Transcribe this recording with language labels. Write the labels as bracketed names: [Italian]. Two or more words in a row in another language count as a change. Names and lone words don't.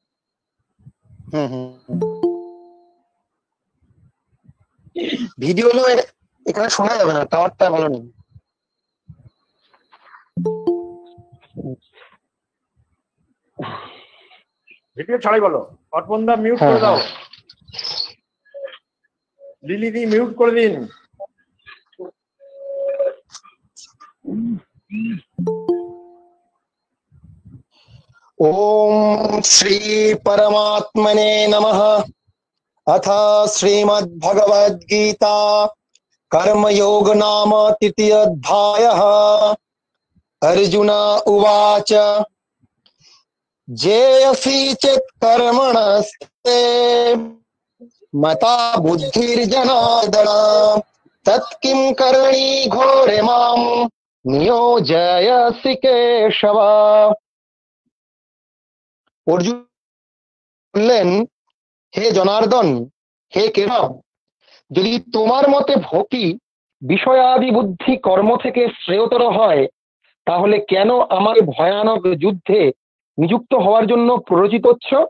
[Bangla] ভিডিও হলো এখানে শোনা যাবে না, টাওয়ারটা ভালো নেই। ভিডিও ছাড়াই বলো। অর্পণদা মিউট করে দাও। লিলি দি মিউট করে দিন। [Sanskrit] ओम श्री परमात्मने नमः। अथ श्रीमद्भगवद्गीता कर्मयोग नाम तृतीयोऽध्यायः। अर्जुन उवाच जेयसि चेत् कर्मणस्ते मता बुद्धिर्जनार्दन तत्किं करणी घोरे मां नियोजयसि केशव। [Bangla] অর্জুন বললেন, হে জনার্দন, হে কেশব, যদি তোমার মতে ভক্তি বিষয়াদি বুদ্ধি কর্ম থেকে শ্রেয়তর হয়, তাহলে কেন আমার ভয়ানক যুদ্ধে নিযুক্ত হওয়ার জন্য প্ররোচিত হচ্ছ?